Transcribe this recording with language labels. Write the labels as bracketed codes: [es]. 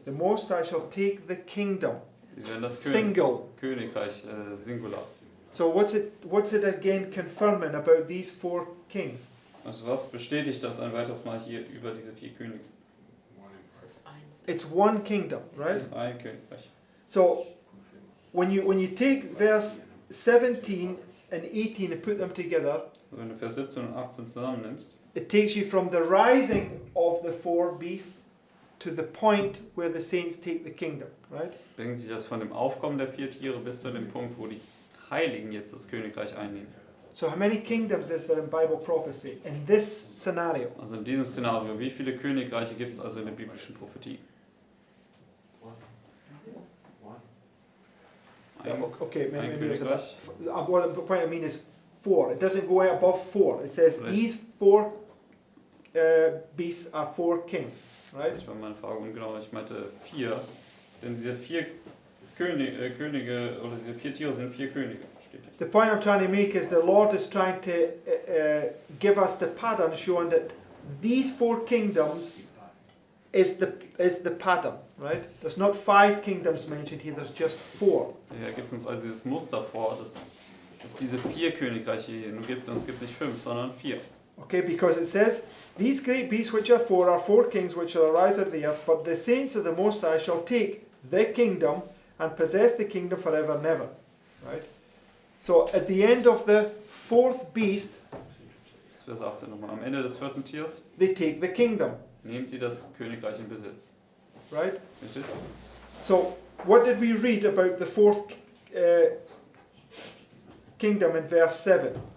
[en] The Most High shall take the kingdom. [de] Sie werden das [en] Single. [de] Königreich Singular. [en] So what's it again confirming about these four kings? [de] Also was bestätigt das ein weiteres Mal hier über diese 4 Könige? [en] It's one kingdom, right? [de] Ein Königreich. [en] So when you take verse 17 and 18 and put them together, [de] Also wenn du Vers 17 und 18 zusammennimmst, [en] it takes you from the rising of the four beasts to the point where the saints take the kingdom, right? [de] bringt sich das von dem Aufkommen der 4 Tiere bis zu dem Punkt, wo die Heiligen jetzt das Königreich einnehmen. [en] So how many kingdoms is there in Bible prophecy in this scenario? [de] Also in diesem Szenario, wie viele Königreiche gibt es also in der biblischen Prophetie? Ein, [en] Okay, [de] ein [en] maybe it's about, [de] Königreich. [en] what the point I mean is 4. It doesn't go above 4. It says Right. these four beasts are 4 kings, right? [de] Ich war meine Frage ungenau, ich meinte 4. Denn diese 4 Könige, oder diese 4 Tiere sind 4 Könige. Steht hier. [en] The point I'm trying to make is the Lord is trying to give us the pattern showing that these 4 kingdoms is the pattern, right? There's not 5 kingdoms mentioned here, there's just 4. [de] Er gibt uns also dieses Muster vor, dass es diese 4 Königreiche hier nur gibt, und es gibt nicht 5, sondern 4. [en] Okay, because it says, these great beasts which are 4 kings which shall arise out of the earth, but the saints of the Most High shall take the kingdom and possess the kingdom forever and ever. Right? So at the end of the 4th beast, [de] Das ist Vers 18 nochmal. Am Ende des 4. Tiers [en] they take the kingdom. [de] nehmen sie das Königreich in Besitz. [en] Right? [de] Richtig? [en] So what did we read about the 4th kingdom in verse 7?